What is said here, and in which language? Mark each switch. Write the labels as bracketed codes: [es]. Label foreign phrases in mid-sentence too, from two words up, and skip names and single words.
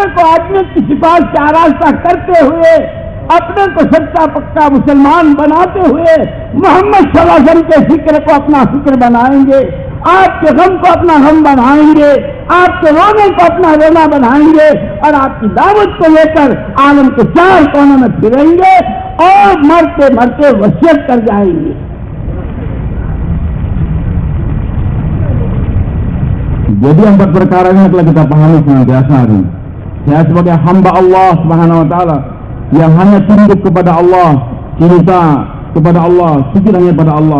[hi] को आदमी की सिफात से आरास्ता करते हुए, अपने को सच्चा पक्का मुसलमान बनाते हुए मोहम्मद सल्लल्लाहु अलैहि वसल्लम के फिक्र को अपना फिक्र बनाएंगे, आपके गम को अपना गम बनाएंगे, आपके रोने को अपना रोना बनाएंगे और आपकी दावत को लेकर आलम के चार कोनों में फिरेंगे और मरते मरते वसीयत कर जाएंगे। [id] Jadi empat perkara ini telah kita pahami senantiasa hari. Saya sebagai hamba Allah [ar] سبحانه وتعالى [id] yang hanya tunduk kepada Allah, cinta kepada Allah, sujud hanya kepada Allah.